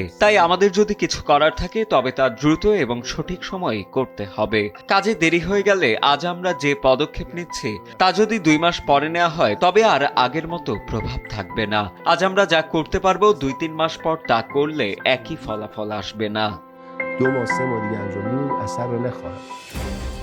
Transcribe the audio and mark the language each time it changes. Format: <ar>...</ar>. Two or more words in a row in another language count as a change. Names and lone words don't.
<bn>তাই আমাদের যদি কিছু করার থাকে তবে তা দ্রুত এবং সঠিক সময়ে করতে হবে। কাজে দেরি হয়ে গেলে আজ আমরা যে পদক্ষেপ নিচ্ছি তা যদি 2 মাস পরে নেওয়া হয় তবে আর আগের মতো প্রভাব থাকবে না। আজ আমরা যা করতে পারবো 2-3 মাস পর তা করলে একই ফলাফল আসবে না।</bn> <fa>2 ماه 3 ماه دیگه انجام میدیم اثر رو نخواهد.</fa>